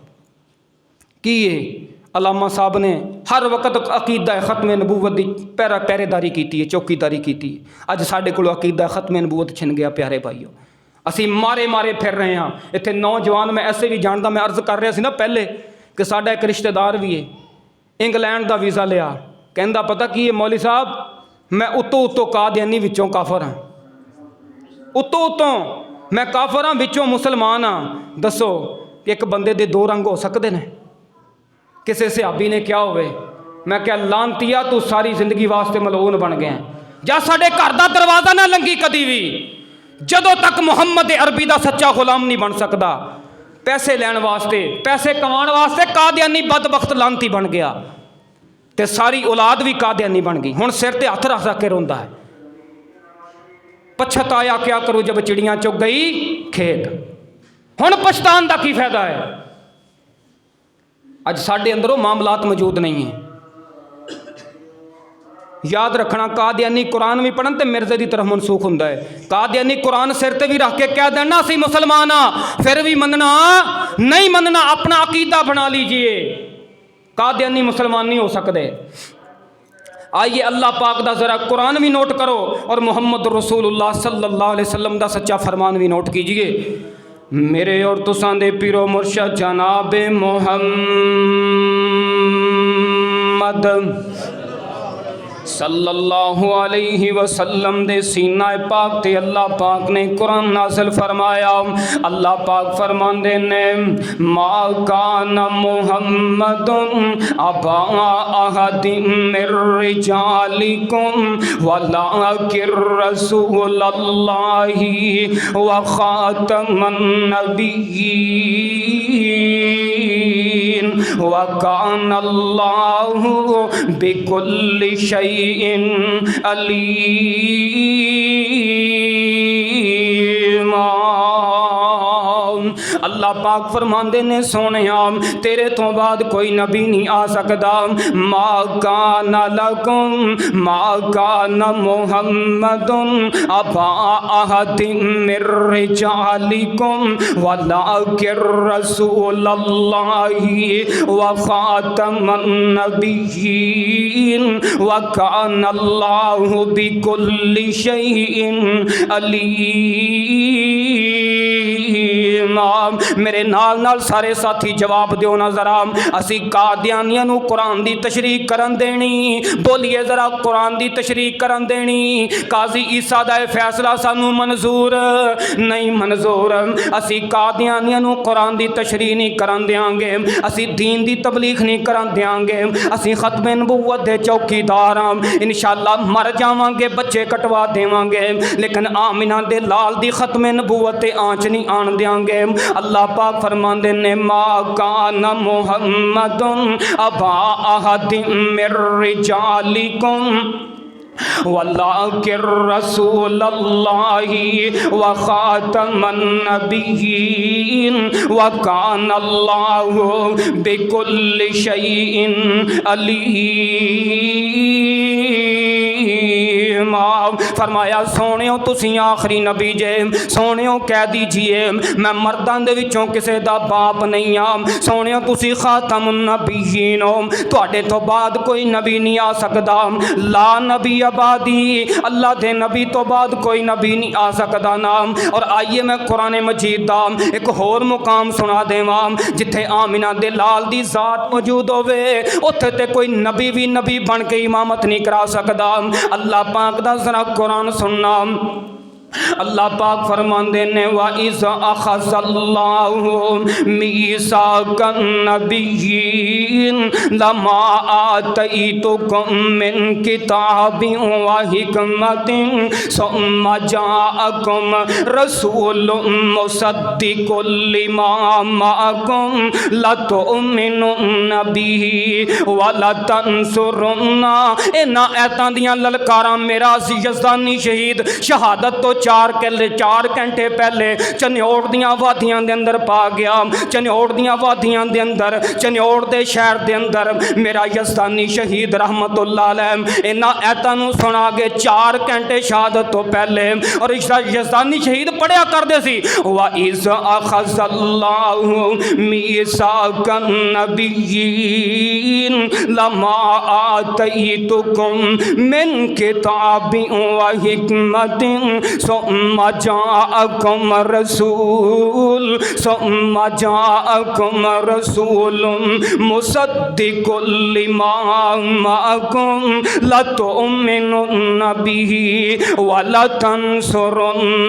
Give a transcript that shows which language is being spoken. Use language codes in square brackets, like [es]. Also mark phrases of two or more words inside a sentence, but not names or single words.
[ur] کہ یہ علامہ صاحب نے ہر وقت عقیدہ ختم نبوت کی پہریداری کی ہے، چوکیداری کی ہے. [pa] اج ساڈے کو عقیدہ ختم نبوت چھن گیا۔ پیارے بھائیو اسی مارے مارے پھر رہے ہاں. اتنے نوجوان میں ایسے بھی جانتا، میں عرض کر رہا سی نا پہلے کہ ساڈا ایک رشتہ دار بھی ہے، انگلینڈ کا ویزا لیا. کہتا پتا کی ہے مولی صاحب میں اتوں اتوں قادیانی وچوں کافر ہاں، اتوں اتوں میں کافر ہاں وچوں مسلمان ہاں. دسو ایک بندے دے دو رنگ ہو سکتے ہیں؟ کسی صحابی نے کیا ہووے میں کیا لعنتیا تو ساری زندگی واسطے ملعون بن گیا. جا ساڈے گھر کا دروازہ نا لنگھی کدی بھی، جدوں تک محمد عربی کا سچا غلام نہیں بن سکتا. پیسے لین واسطے پیسے کمانے واسطے قادیانی بدبخت لعنتی بن گیا، تو ساری اولاد بھی قادیانی بن گئی. ہن سر تے ہتھ رکھ کے روندا ہے, [ur] پچھتایا کیا کروں جب چڑیاں چگ گئی کھیت. [pa] ہن پچھتان کا کی فائدہ ہے? اج ساڈے اندروں معاملات موجود نہیں ہے. یاد رکھنا قادیانی قرآن بھی پڑھن تو مرزے کی طرف منسوخ ہوندا ہے. قادیانی قرآن سر تے بھی رکھ کے کہہ دینا اسی مسلمان ہاں، پھر بھی منّنا نہیں منّنا, [ur] اپنا عقیدہ بنا لیجیے. قادیانی مسلمان نہیں ہو سکتے. [pa] آئیے اللہ پاک دا ذرا قرآن بھی نوٹ کرو اور محمد رسول اللہ [ar] صلى الله عليه وسلم [pa] دا سچا فرمان بھی نوٹ کیجیے. میرے اور تساں دے پیر و مرشد جناب محمد [ar] صلى الله عليه وسلم [pa] دے سینہ پاک تے اللہ پاک نے قرآن نازل فرمایا. اللہ پاک فرماندے نے [ar] ما كان محمد أبا أحد من رجالكم ولكن رسول الله وخاتم النبيين وكان الله بكل شيء عليما. [pa] اللہ پاک فرماندے نے سوہنیا تیرے توں بعد کوئی نبی نہیں آ سکتا. [ar] ما كان لكم ما كان محمد أبا أحد من رجالكم ولكن رسول الله وخاتم النبيين وكان الله بكل شيء عليما. [pa] میرے نال نال سارے ساتھی جواب دیو نا ذرا. اسی قادیانیاں نوں قرآن دی تشریح کرن دینی، بولیے ذرا قرآن دی تشریح کرن دینی. قاضی عیسیٰ دا فیصلہ سانوں منظور نہیں منظور. اسی قادیانیاں نوں قرآن دی تشریح نہیں کرن دیں گے، اسی دین دی تبلیغ نہیں کرن دیں گے. اسی ختم نبوت دے چوکیدار ہاں۔ ان شاء اللہ مر جاواں گے، بچے کٹوا دیواں گے، لیکن آمنہ دے لال دی ختم نبوت تے آنچ نہیں آن دیں گے. اللہ پاک فرماندے نے [ar] ما كان محمد أبا أحد من رجالكم ولكن رسول الله وخاتم النبيين وكان الله بكل شيء عليم. [pa] فرمایا سوہنیو تسی آخری نبی جے، سوہنیو کہہ دیجیے میں مرداں دے وچوں کسے دا باپ نہیں آ، سوہنیو تسی [ar] خاتم النبيين [pa] ہو، تہاڈے توں بعد کوئی نبی نہیں آ سکدا. [ar] لا نبي بعدي, [pa] اللہ دے نبی توں بعد کوئی نبی نہیں آ سکدا نام. اور آئیے میں قرآن مجید دا ایک ہور مقام سنا دیواں جتھے آمنہ دے لال دی ذات موجود ہووے، اوتھے تے کوئی نبی بھی نبی بن کے امامت نہیں کرا سکدا. اللہ پاک دا ذرا قرآن سننا. اللہ پاک فرماندے نے [ar] وإذ أخذ الله ميثاق النبيين لما آتيتكم من كتاب وحكمة ثم جاءكم رسول مصدق لما معكم لتؤمنن به ولتنصرنه. [pa] انہاں آیتاں دیاں للکاراں میرا یزدانی شہید شہادت توں 4 گھنٹے پہلے چنیوٹ دیاں وادیاں دے اندر پا گیا. چنیوٹ دیاں وادیاں دے اندر، چنیوٹ دے شہر دے اندر میرا یزدانی شہید [ar] رحمة الله عليه [pa] انہاں آیتاں نوں سنا کے 4 گھنٹے شہادت توں پہلے اور یزدانی شہید پڑھیا کردے سی [ar] وإذ أخذ الله ميثاق النبيين لما آتيتكم من كتاب وحكمة ثم جاءكم رسول ثم جاءكم رسول مصدق لما معكم لتؤمنن به ولتنصرنه.